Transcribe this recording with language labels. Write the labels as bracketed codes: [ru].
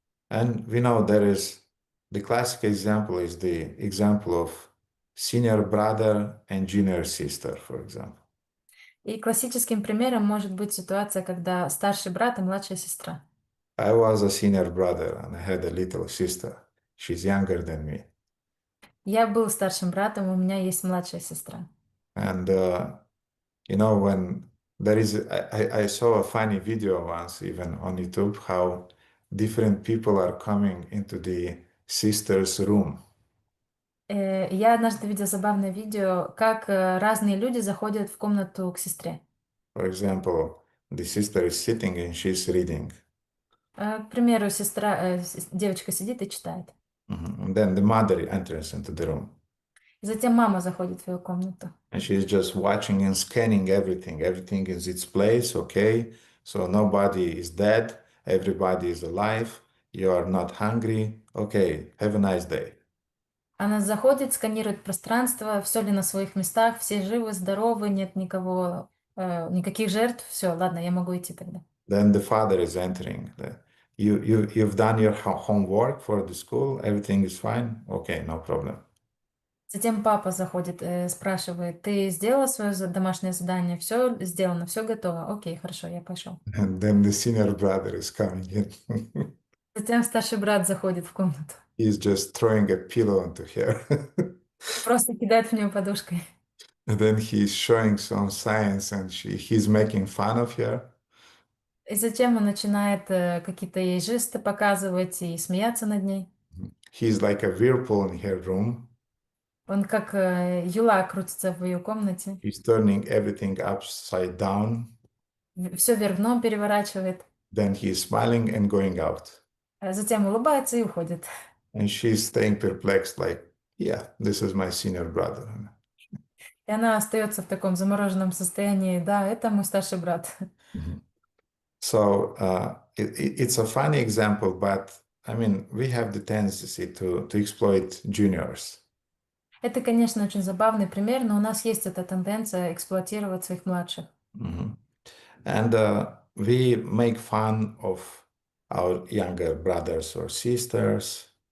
[en] And we know the classic example is the example of senior brother and junior sister, for example. [ru] И классическим примером может быть ситуация, когда старший брат и младшая сестра. [en] I was a senior brother and I had a little sister. She's younger than me. [ru] Я был старшим братом, у меня есть младшая сестра. [en] And when I saw a funny video once, even on YouTube, how different people are coming into the sister's room. [ru] Я однажды видела забавное видео, как разные люди заходят в комнату к сестре. [en] For example, the sister is sitting and she's reading. [ru] К примеру, девочка сидит и читает. [en] And then the mother enters into the room. [ru] И затем мама заходит в ее комнату. [en] And she's just watching and scanning everything. Everything is its place, okay? So nobody is dead, everybody is alive, you are not hungry, okay, have a nice day. [ru] Она заходит, сканирует пространство, все ли на своих местах, все живы, здоровы, нет никого, никаких жертв. Все, ладно, я могу идти тогда. [en] Then the father is entering. You've done your homework for the school, everything is fine, okay, no problem. [ru] Затем папа заходит, спрашивает, ты сделала свое домашнее задание? Все сделано, все готово. Окей, хорошо, я пошел. [en] And then the senior brother is coming in. [ru] Затем старший брат заходит в комнату. [en] He's just throwing a pillow onto her. [ru] Просто кидает в нее подушкой. [en] And then he's showing some signs and he's making fun of her. [ru] И затем он начинает какие-то ей жесты показывать и смеяться над ней. [en] He's like a whirlpool in her room. [ru] Он как юла крутится в ее комнате. [en] He's turning everything upside down. [ru] Все вверх дном переворачивает. [en] Then he's smiling and going out. [ru] Затем улыбается и уходит. [en] And she's staying perplexed, like, yeah, this is my senior brother. [ru] И она остается в таком замороженном состоянии. Да, это мой старший брат. [en] So it's a funny example, but we have the tendency to exploit juniors. [ru] Это, конечно, очень забавный пример, но у нас есть эта тенденция эксплуатировать своих младших. [en] And we make fun of our younger brothers or sisters.